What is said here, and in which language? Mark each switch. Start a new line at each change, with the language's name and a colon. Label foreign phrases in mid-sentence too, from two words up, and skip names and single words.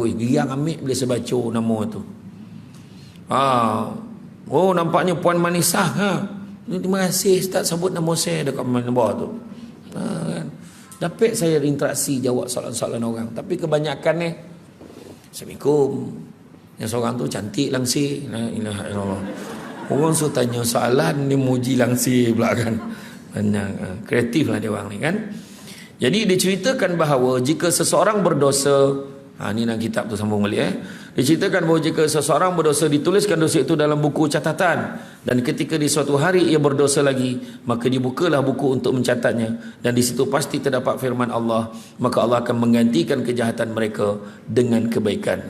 Malay: Giang ambil bila saya baca nama tu. Oh nampaknya Puan Manisah terima kasih Ustaz sebut nama saya dekat bawah tu. Kan? Dapat saya interaksi, jawab soalan-soalan orang. Tapi kebanyakan ni Assalamualaikum. Yang seorang tu cantik langsir.
Arabic: لا إله إلا الله.
Malay: Orang suruh tanya soalan ni muji langsir pula kan. Banyak kreatif lah dia orang ni kan. Jadi diceritakan bahawa jika seseorang berdosa, ni dalam kitab tu sambung balik diceritakan bahawa jika seseorang berdosa, dituliskan dosa itu dalam buku catatan, dan ketika di suatu hari ia berdosa lagi, maka dibukalah buku untuk mencatatnya, dan di situ pasti terdapat firman Allah, maka Allah akan menggantikan kejahatan mereka dengan kebaikan.